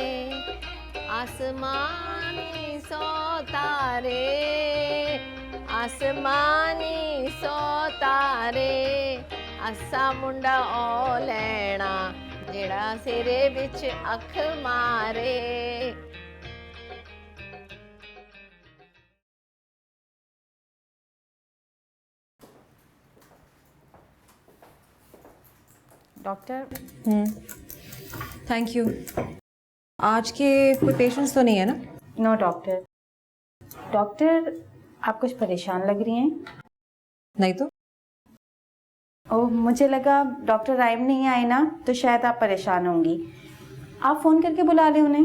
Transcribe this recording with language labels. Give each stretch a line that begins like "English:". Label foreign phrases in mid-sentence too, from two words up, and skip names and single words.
Punjabi: ਅਸਮਾਨੀ ਸੌ ਤਾਰੇ, ਅਸਮਾਨੀ ਸੌ ਤਾਰੇ, ਅਸਾਂ ਮੁੰਡਾ ਓ ਲੈਣਾ ਜਿਹੜਾ ਸਿਰੇ ਵਿਚ ਅੱਖ ਮਾਰੇ।
Hindi: डॉक्टर,
English: Thank you.
Hindi: आज के कोई पेशेंट्स तो नहीं है ना?
English: No doctor.
Hindi: डॉक्टर, आप कुछ परेशान लग रही हैं। नहीं तो। ओह, मुझे लगा डॉक्टर राइम नहीं आए ना, तो शायद आप परेशान होंगी। आप फ़ोन करके बुला लें उन्हें।